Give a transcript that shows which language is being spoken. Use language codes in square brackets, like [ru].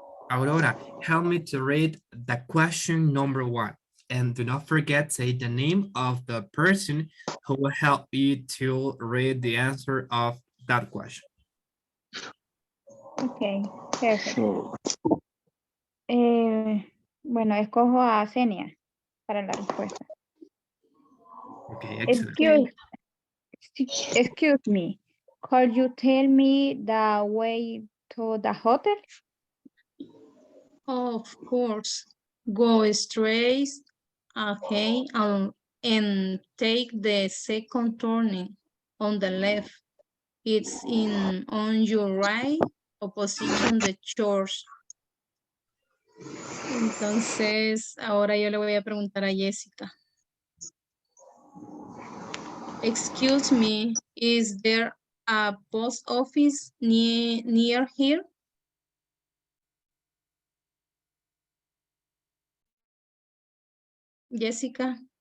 [en] Aurora, help me to read the question number 1. And do not forget, say the name of the person who will help you to read the answer of that question. Okay, perfect. So, [es] Bueno, escojo a Senia para la respuesta. [en] Okay, excellent. Excuse me, could you tell me the way to the hotel? Of course, go straight ahead and take the second turning on the left. It's in on your right, opposition the church. [es] Entonces, ahora yo le voy a preguntar a Jessica. [en] Excuse me, is there a post office near here? Jessica.